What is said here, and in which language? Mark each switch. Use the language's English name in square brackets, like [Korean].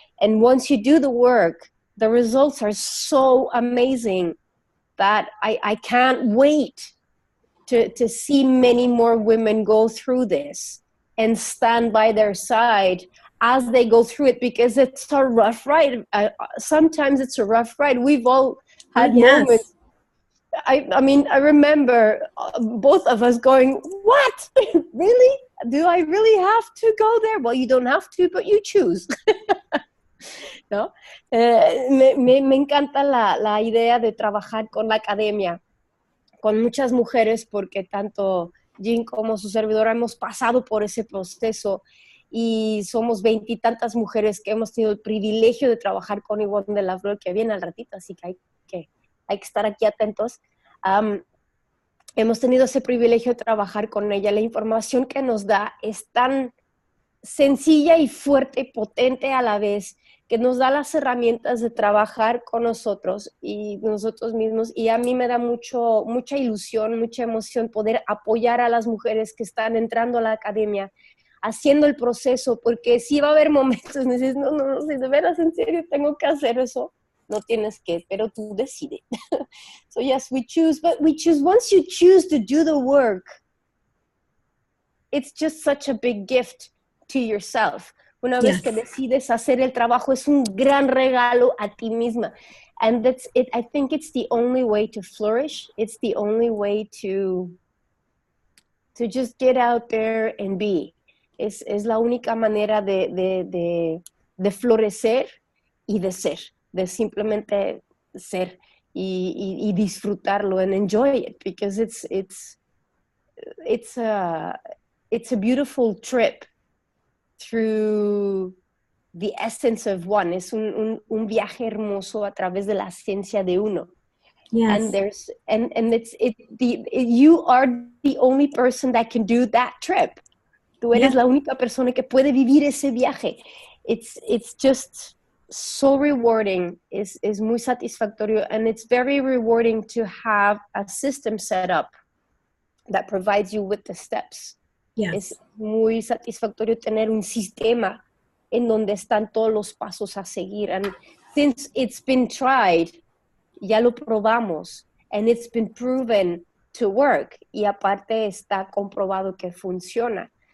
[English] And once you do the work, the results are so amazing that I can't wait to see many more women go through this and stand by their side as they go through it, because it's a rough ride. Sometimes it's a rough ride. We've all had moments. I mean, I remember both of us going, what? Really? Do I really have to go there? Well, you don't have to, but you choose. [Spanish] ¿No? Me encanta la idea de trabajar con la academia, con muchas mujeres, porque tanto Jeanne como su servidora hemos pasado por ese proceso, y somos 20 y tantas mujeres que hemos tenido el privilegio de trabajar con Yvonne de la Flor, que viene al ratito, así que hay que estar aquí atentos. Hemos tenido ese privilegio de trabajar con ella. La información que nos da es tan sencilla y fuerte y potente a la vez, que nos da las herramientas de trabajar con nosotros y nosotros mismos. Y a mí me da mucha ilusión, mucha emoción poder apoyar a las mujeres que están entrando a la academia, haciendo el proceso, porque sí va a haber momentos en que dices, no, si de veras, en serio, tengo que hacer eso. No tienes que, pero tú decides. [English] So yes, we choose, but once you choose to do the work, it's just such a big gift to yourself. [Spanish] Una vez que decides hacer el trabajo, es un gran regalo a ti misma. [English] And that's it. I think it's the only way to flourish. It's the only way to just get out there and be. [Spanish] Es la única manera de florecer y de ser. De simplemente ser y disfrutarlo [English] and enjoy it, because it's a beautiful trip through the essence of one. [Spanish] Es un viaje hermoso a través de la esencia de uno. [English] Yes. And you are the only person that can do that trip. [Spanish] Tú eres la única persona que puede vivir ese viaje. [English] It's just so rewarding, is [Spanish] muy satisfactorio, [English] and it's very rewarding to have a system set up that provides you with the steps. Yes. [Spanish] Es muy satisfactorio tener un sistema en donde están todos los pasos a seguir, [English] and since it's been tried, [Spanish] ya lo probamos, [English] and it's been proven to work, [Spanish] y aparte está comprobado que funciona.